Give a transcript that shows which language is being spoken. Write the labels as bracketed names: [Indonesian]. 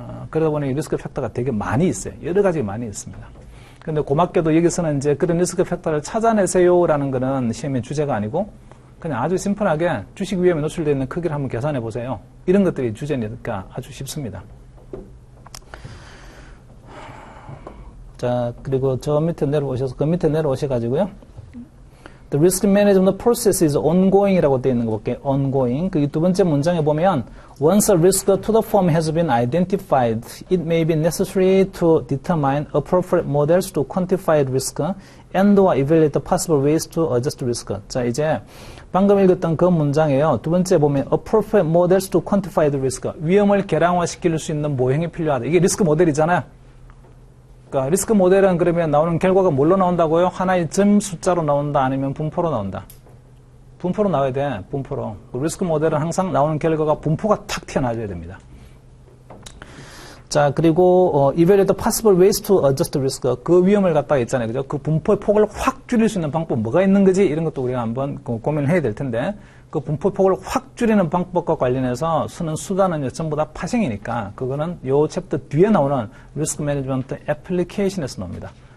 [Korean] 그러다 보니 리스크 팩터가 되게 많이 있어요. 여러 가지 많이 있습니다. 근데 고맙게도 여기서는 이제 그런 리스크 팩터를 찾아내세요라는 거는 시험의 주제가 아니고 그냥 아주 심플하게 주식 위험에 노출되어 있는 크기를 한번 계산해 보세요. 이런 것들이 주제니까 아주 쉽습니다. 자, 그리고 저 밑에 내려오셔서 그 밑에 내려오셔가지고요. [English] The risk management process is ongoing이라고 [Korean] 되어 있는 거 볼게요. [English] ongoing. [Korean] 그 두 번째 문장에 보면 [English] Once a risk to the firm has been identified, it may be necessary to determine appropriate models to quantify risk and or evaluate the possible ways to adjust risk. [Korean] 자, 이제 방금 읽었던 그 문장이에요. 두 번째 보면 [English] appropriate models to quantify the risk. [Korean] 위험을 계량화시킬 수 있는 모형이 필요하다. 이게 리스크 모델이잖아요. 그러니까 리스크 모델은 그러면 나오는 결과가 뭘로 나온다고요? 하나의 점 숫자로 나온다 아니면 분포로 나온다? 분포로 나와야 돼. 분포로. 리스크 모델은 항상 나오는 결과가 분포가 탁 튀어나와야 됩니다. 자, 그리고 [English] evaluate the possible ways to adjust risk. [Korean] 그 위험을 갖다가 있잖아요. 그죠? 그 분포의 폭을 확 줄일 수 있는 방법 뭐가 있는 거지? 이런 것도 우리가 한번 고민을 해야 될 텐데 그 분포의 폭을 확 줄이는 방법과 관련해서 쓰는 수단은 전부 다 파생이니까 그거는 요 챕터 뒤에 나오는 리스크 매니지먼트 애플리케이션에서 나옵니다.